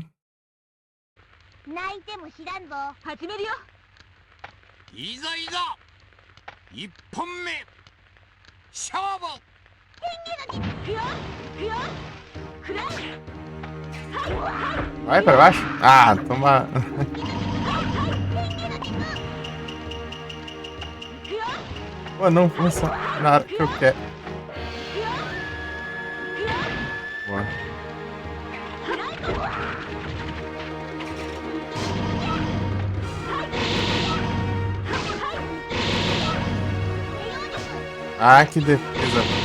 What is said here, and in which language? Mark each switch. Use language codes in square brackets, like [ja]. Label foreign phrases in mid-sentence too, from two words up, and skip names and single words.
[ja] 泣いても知らんぞ。始めるよ。いざいざ一本目勝負。天下の行くよ行くよ。くらえ。 [pt] Vai pra baixo? Ah, toma. Pô, não funciona na hora que eu quero. Boa. Ah, que defesa.